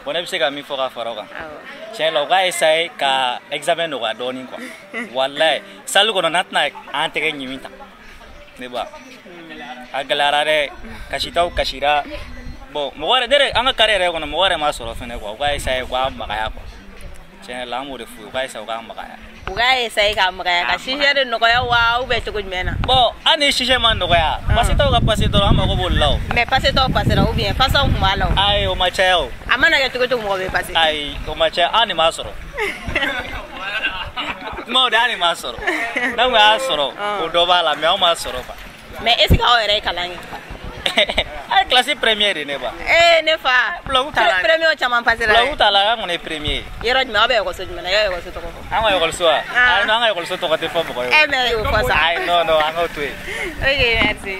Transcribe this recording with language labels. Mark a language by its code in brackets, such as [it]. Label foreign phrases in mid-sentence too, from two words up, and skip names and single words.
[bm] bon ne bɛ se ka min fɔ ka fara o kan tiɲɛ la u ka essayer ka examen nɔgɔya dɔɔnin quoi walayi salle kɔnɔ n'an tɛna an tɛgɛ ɲimi ta ne ba a gɛlɛyara dɛ kasitaw kasira bon mɔgɔ yɛrɛ ne an ka carré yɛrɛ kɔnɔ mɔgɔ yɛrɛ ma sɔrɔ fɛnɛ quoi u ka essayer u ka magaya quoi tiɲɛ la an b'o de f'u ye u ka essayer u ka magaya. u ka essayer ka magaya ka sujet de nɔgɔya wa [fr] ou bien [bm] cogo jumɛn na. bon hali ni sujet ma nɔgɔya passé taw ka passé dɔrɔn an mago b'olu la o. mais passé taw passé la [fr] ou bien [bm] passaw kun b'a la o. ayi o ma caya o. a mana kɛ cogo cogo mɔgɔ bɛ passé. ayi o ma caya an de m'a sɔrɔ. kuma de an de m'a sɔrɔ n'anw y'a sɔrɔ o dɔ b'a la mais anw m'a sɔrɔ quoi. [fr] mais est ce que [bm] aw yɛrɛ ye kalan kɛ. a ye [fr] classe première [bm] de ne ba. ne fa. Bulagu t'a la premier caman passé la. Bulagu t'a la an kɔni ye premier. yɔrɔ jumɛn aw bɛ ekɔliso jumɛn na y'aw ekɔliso tɔgɔ fɔ. an ka ekɔliso wa. ayi non an ka ekɔliso tɔgɔ tɛ fɔ mɔgɔ ye. mais y'o fɔ sa. ayi [fr] non non [bm] an k'o to yen. [fr] ok merci.